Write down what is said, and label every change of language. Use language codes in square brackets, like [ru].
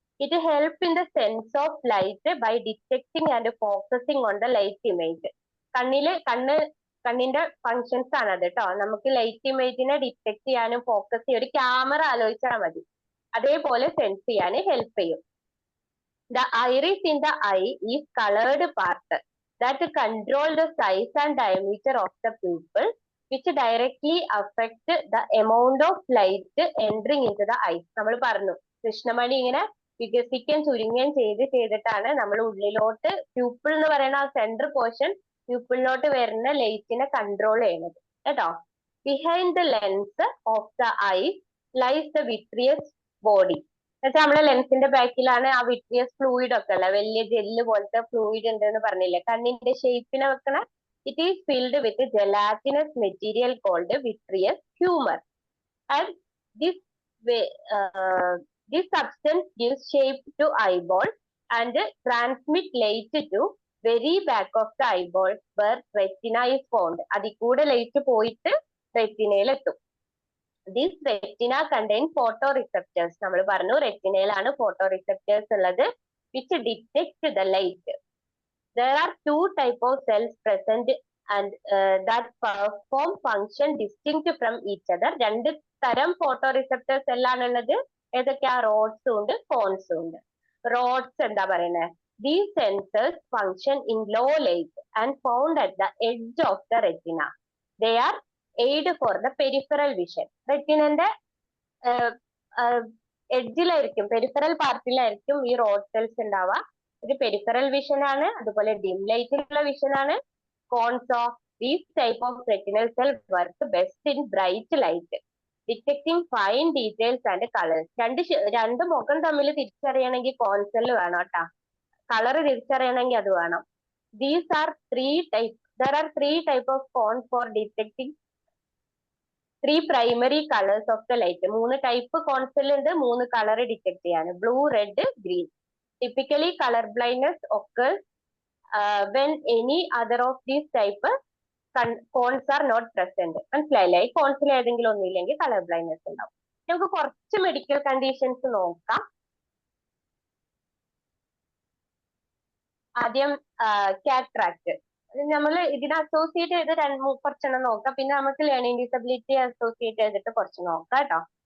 [en] It help in the sense of light by detecting and focusing on the light image. [ml] കണ്ണിന്റെ functions ആണ് അത് കേട്ടോ. നമുക്ക് light ഇമേജിനെ detect ചെയ്യാനും ഫോക്കസ് ചെയ്യാനും ഒരു ക്യാമറ ആലോചിച്ചാൽ മതി, അതേപോലെ സെൻസ് ചെയ്യാൻ ഹെൽപ്പ് ചെയ്യും. [en] The iris in the eye is colored part that control the size and diameter of the pupil, which directly affect the amount of light entering into the eye. [ml] നമ്മൾ പറഞ്ഞു കൃഷ്ണമണി ഇങ്ങനെ വികസിക്കുകയും ചുരുങ്ങുകയും ചെയ്തിട്ടാണ് നമ്മൾ ഉള്ളിലോട്ട് പ്യൂപ്പിൾ എന്ന് പറയുന്ന ആ സെൻട്രൽ പോർഷൻ പ്യൂപ്പിളിലോട്ട് വരുന്ന ലൈറ്റിനെ കൺട്രോൾ ചെയ്യുന്നത് കേട്ടോ. [en] Behind the lens of the eye lies the vitreous body. [ml] എന്നുവെച്ചാൽ നമ്മളെ ലെൻസിന്റെ ബാക്കിലാണ് ആ വിട്രിയസ് ഫ്ലൂയിഡ് ഒക്കെ ഉള്ളത്. വലിയ ജെല്ല് പോലത്തെ ഫ്ലൂയിഡ് ഉണ്ട് എന്ന് പറഞ്ഞില്ലേ, കണ്ണിന്റെ ഷേപ്പിനെ വെക്കണ. [en] It is filled with gelatinous material called vitreous humour. And this this substance gives shape to eyeball and transmit light to very back of the eyeball where retina is found. [ml] അതിൽ കൂടെ light പോയിട്ട് റെറ്റിനയിൽ എത്തും. [en] This retina contains photoreceptors. [ml] നമ്മൾ പറഞ്ഞു റെറ്റിനയിലാണ് photoreceptors ഉള്ളത്, [en] which detect the light. There are two types of cells present and that perform function distinct from each other. [ml] രണ്ട് തരം photoreceptor cell ആണുള്ളത്. ഏതൊക്കെയാ? റോഡ്സും ഉണ്ട്, കോൺസും ഉണ്ട്. റോഡ്സ് എന്താ പറയുന്നത്? [en] These sensors function in low light and found at the edge of the retina. They are aid for the peripheral vision. [ml] റെറ്റിനന്റെ എഡ്ജിലായിരിക്കും, peripheral പാർട്ടിലായിരിക്കും ഈ road cells ഉണ്ടാവുക. ഇത് പെരിഫറൽ വിഷൻ ആണ്, അതുപോലെ ഡിം ലൈറ്റിലുള്ള വിഷൻ ആണ്. [en] കോൺസോ these type of retinal cell work best in bright light, detecting fine details and colours. [ml] രണ്ട് മുഖം തമ്മിൽ തിരിച്ചറിയണമെങ്കിൽ കോൺസെൽ വേണം കേട്ടാ. കളർ തിരിച്ചറിയണമെങ്കിൽ അത് വേണം. [en] These are three types. There are three types of cones for detecting three primary colors of the light. [ml] മൂന്ന് type കോൺസെൽ ഉണ്ട്, മൂന്ന് കളർ ഡിറ്റക്ട് ചെയ്യാണ്. [en] Blue, red, green. Typically color blindness occurs when any other of these type cones are not present. [ml] മനസ്സിലായില്ലേ? ഈ consul ഏതെങ്കിലും ഒന്നുമില്ലെങ്കിൽ colour blindness ഉണ്ടാവും. നമുക്ക് കുറച്ച് മെഡിക്കൽ കണ്ടീഷൻസ് നോക്കാം. ആദ്യം കാറ്ററാക്ട്. നമ്മൾ ഇതിനെ അസോസിയേറ്റ് ചെയ്ത് കുറച്ചെണ്ണം നോക്കാം, പിന്നെ നമുക്ക് ലേണിംഗ് ഡിസബിലിറ്റി അസോസിയേറ്റ് ചെയ്തിട്ട് കുറച്ച് നോക്കാം കേട്ടോ.